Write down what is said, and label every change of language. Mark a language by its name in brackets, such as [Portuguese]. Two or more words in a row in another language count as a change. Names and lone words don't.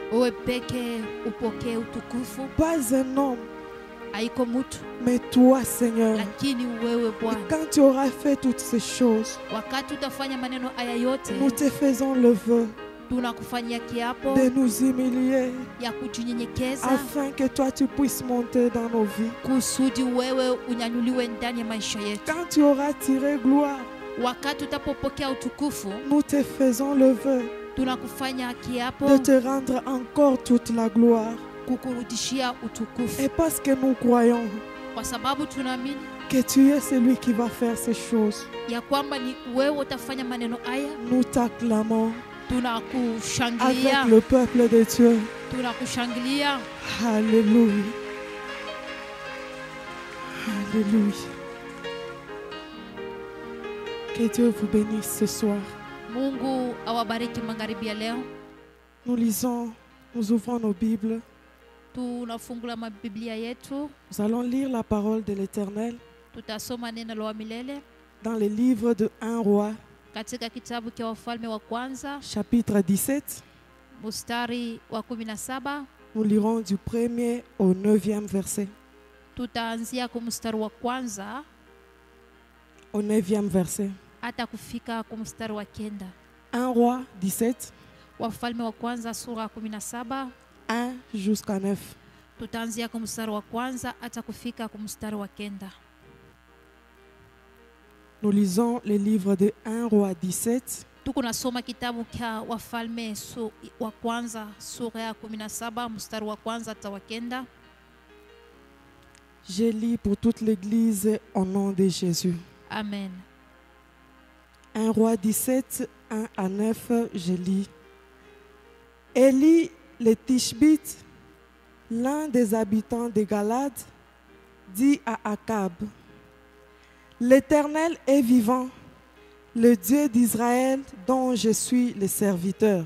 [French] Pas un homme, mais toi, Seigneur. Et quand tu auras fait toutes ces choses, nous te faisons le vœu [Swahili] tunakufanyia kiapo [French] de nous humilier [Swahili] ya kujinyenyekeza [French] afin que toi tu puisses monter dans nos vies. [Swahili] kusudi wewe unyanyuliwe ndani ya maisha yetu. [French] Quand tu auras tiré gloire, [Swahili] Wakati utapopokea utukufu, [French] nous te faisons le vœu [Swahili] tunakufanya kiapo [French] de te rendre encore toute la gloire. [Swahili] kukurudishia utukufu, [French] Et parce que nous croyons [Swahili] kwa sababu tunaamini [French] que tu es celui qui va faire ces choses, [Swahili] ya kwamba ni wewe utafanya maneno haya. [French] nous t'acclamons [Swahili] Tunakushangilia, [French] avec le peuple de Dieu. [Swahili] tunakushangilia. [French] Alléluia. Alléluia. Que Dieu vous bénisse ce soir. [Swahili] Mungu awabariki magharibi ya leo. [French] Nous lisons, nous ouvrons nos Bibles. [Swahili] Tunafungula mabiblia yetu, [French] Nous allons lire la parole de l'Éternel [Swahili] tutasoma neno la milele [French] dans le livre de 1 Roi, [Swahili] katika kitabu cha Wafalme wa kwanza [French] chapitre 17. [Swahili] mstari wa 17. [French] Nous lirons du 1er au 9e verset. [Swahili] Tutaanzia kwa mstari wa kwanza [French] Au 9e verset. [Swahili] hata kufika kwa mstari wa 9. [French] 1 Roi 17, [Swahili] Wafalme wa kwanza sura 17, [French] 1 jusqu'à 9. [Swahili] tutaanzia kwa mstari wa kwanza hata kufika kwa mstari wa 9. [French] Nous lisons le livre de 1 Roi 17, [Swahili] Tuko nasoma kitabu cha Wafalme wa kwanza sura ya 17 mstari wa kwanza hata wa 9. [French] Je lis pour toute l'Église au nom de Jésus. Amen. 1 Roi 17, 1 à 9, je lis. Élie le Tishbite, l'un des habitants de Galade, dit à Akab, « L'Éternel est vivant, le Dieu d'Israël dont je suis le serviteur.